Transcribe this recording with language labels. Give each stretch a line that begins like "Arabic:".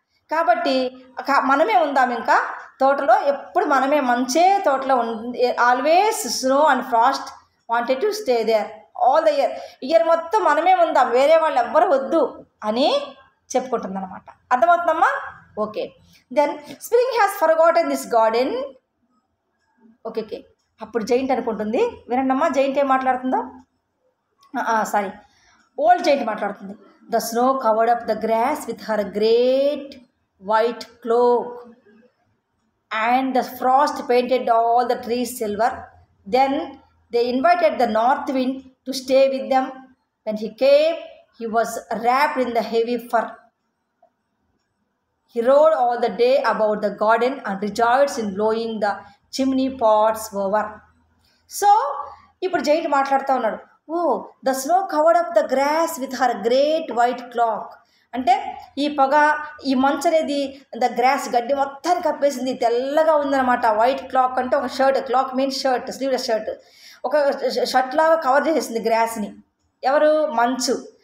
Telugu: కాబట్టి మనమే ఉందాం ఇంకా తోటలో, ఎప్పుడు మనమే మంచే తోటలో
English: always snow and frost wanted to stay there all the year
Telugu: మొత్తం మనమే ఉందాం, వేరే వాళ్ళు ఎవ్వరు వద్దు అని చెప్పుకుంటుంది అనమాట. అర్థమవుతుందమ్మా? Okay.
English: Then spring has forgotten this garden. Okay.
Telugu: అప్పుడు జైంట్ అనుకుంటుంది, వినండమ్మా జైంట్ ఏం మాట్లాడుతుందో. సారీ, ఓల్డ్ జైంట్ మాట్లాడుతుంది.
English: The snow covered up the grass with her great white cloak and the frost painted all the trees silver. Then they invited the north wind to stay with them. When he came, he was wrapped in the heavy fur. He rode all the day about the garden and rejoiced in blowing the chimney pots over. So
Telugu: ఇప్పుడు giant మాట్లాడుతూ ఉన్నాడు.
English: Oh the snow covered up the grass with her great white cloak.
Telugu: అంటే ఈ పొగ, ఈ మంచు అనేది the gross, గడ్డి మొత్తాన్ని కప్పేసింది, తెల్లగా ఉందన్నమాట. వైట్ క్లాక్ అంటే ఒక shirt, clock means shirt, sleeveless shirt, ఒక షర్ట్ లాగా కవర్ చేసేసింది గ్రాస్ని. ఎవరు? మంచు.